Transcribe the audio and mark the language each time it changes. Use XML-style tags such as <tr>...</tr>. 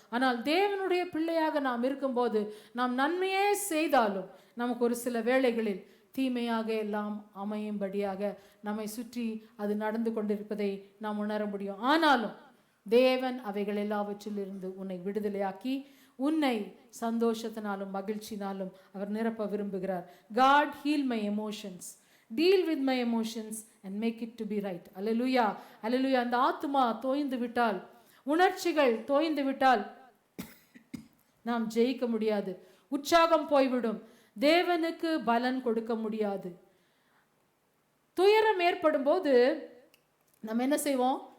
<ta>ஆனால் தேவனுடைய பிள்ளையாக நாம் இருக்கும்போது, நாம் நன்மையே செய்தாலும் நமக்கு ஒரு சில வேளைகளில் தீமையாக எல்லாம் அமையும்படியாக நம்மை சுற்றி அது நடந்து கொண்டிருப்பதை நாம் உணர முடியும். ஆனாலும் தேவன் அவைகள் எல்லாவற்றிலிருந்து உன்னை விடுதலையாக்கி உன்னை சந்தோஷத்தினாலும் மகிழ்ச்சினாலும் அவர் நிரப்ப விரும்புகிறார்.</ta> <en>God heal my emotions, deal with my emotions and make it to be right.</en> <ta>அல்லேலூயா அல்லேலூயா. அந்த ஆத்துமா தோய்ந்து விட்டால், உணர்ச்சிகள் தோய்ந்து விட்டால் நாம் ஜெயிக்க முடியாது. உற்சாகம் போய்விடும், தேவனுக்கு பலன் கொடுக்க முடியாது. துயரம் ஏற்படும் போது நாம் என்ன செய்வோம்?</ta>